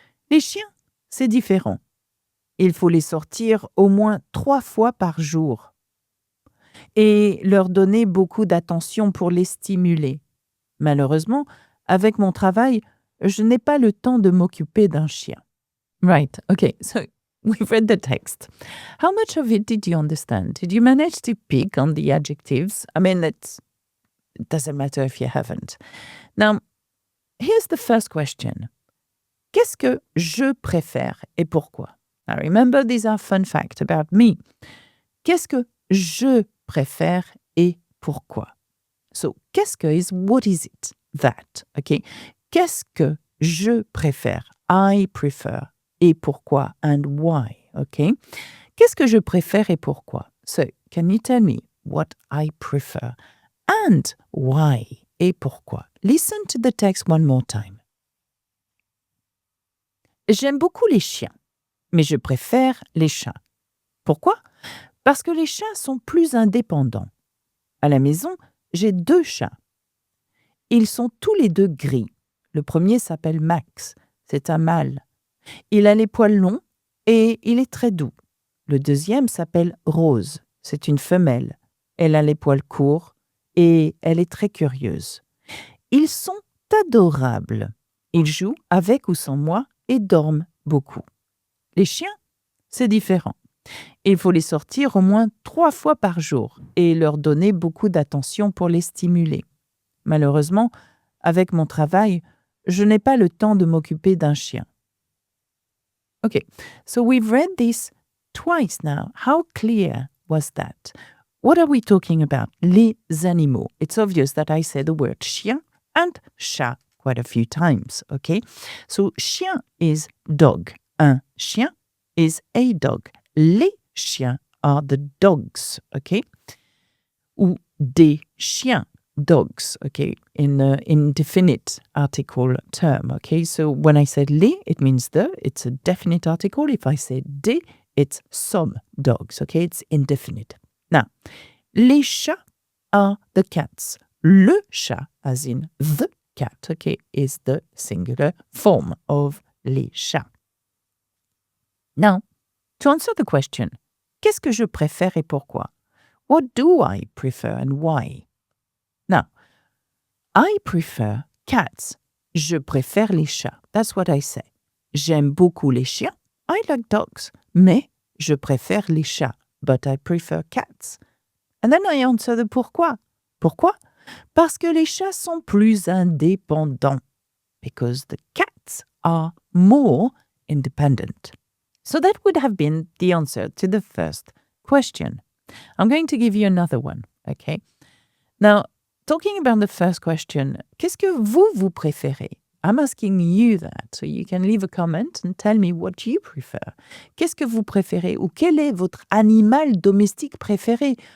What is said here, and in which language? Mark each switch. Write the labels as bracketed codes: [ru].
[fr] Les chiens, c'est différent. Il faut les sortir au moins 3 fois par jour et leur donner beaucoup d'attention pour les stimuler. Malheureusement, avec mon travail, je n'ai pas le temps de m'occuper d'un chien. [en] Right, okay, so we've read the text. How much of it did you understand? Did you manage to pick on the adjectives? I mean, it doesn't matter if you haven't. Now, here's the first question. [fr] Qu'est-ce que je préfère et pourquoi? [en] Now remember, these are fun facts about me. [fr] Qu'est-ce que je préfère et pourquoi? [en] So, qu'est-ce que is what is it that? Okay. [fr] Qu'est-ce que je préfère? [en] I prefer. [fr] Et pourquoi? [en] And why? Okay. [fr] Qu'est-ce que je préfère et pourquoi? [en] So, can you tell me what I prefer? And why? [fr] Et pourquoi? [en] Listen to the text one more time. [fr] J'aime beaucoup les chiens, mais je préfère les chats. Pourquoi? Parce que les chats sont plus indépendants. À la maison, j'ai 2 chats. Ils sont tous les 2 gris. Le premier s'appelle Max, c'est un mâle. Il a les poils longs et il est très doux. Le deuxième s'appelle Rose, c'est une femelle. Elle a les poils courts et elle est très curieuse. Ils sont adorables. Ils jouent avec ou sans moi et dorment beaucoup. Les chiens, c'est différent. Il faut les sortir au moins 3 fois par jour et leur donner beaucoup d'attention pour les stimuler. Malheureusement, avec mon travail, je n'ai pas le temps de m'occuper d'un chien. [en] Okay, so we've read this twice now. How clear was that? What are we talking about? [fr] Les animaux. [en] It's obvious that I say the word chien and chat quite a few times, okay? So, chien is dog. Un chien is a dog. Les chiens are the dogs, okay? Ou des chiens, dogs, okay? In indefinite article term, okay? So, when I say les, it means the, it's a definite article. If I say des, it's some dogs, okay? It's indefinite. Now, les chats are the cats. Le chat, as in the cat, okay, is the singular form of les chats. Now, to answer the question, [fr] qu'est-ce que je préfère et pourquoi? [en] What do I prefer and why? Now, I prefer cats. [fr] Je préfère les chats. [en] That's what I say. [fr] J'aime beaucoup les chiens. [en] I like dogs. [fr] Mais je préfère les chats. [en] But I prefer cats. And then I answer the pourquoi. Pourquoi? [fr] Parce que les chats sont plus indépendants. [en] Because the cats are more independent. So that would have been the answer to the first question. I'm going to give you another one, okay? Now, talking about the first question, [fr] qu'est-ce que vous préférez? [en] I'm asking you that, so you can leave a comment and tell me what you prefer. [fr] Qu'est-ce que vous préférez ou quel est votre animal domestique préféré?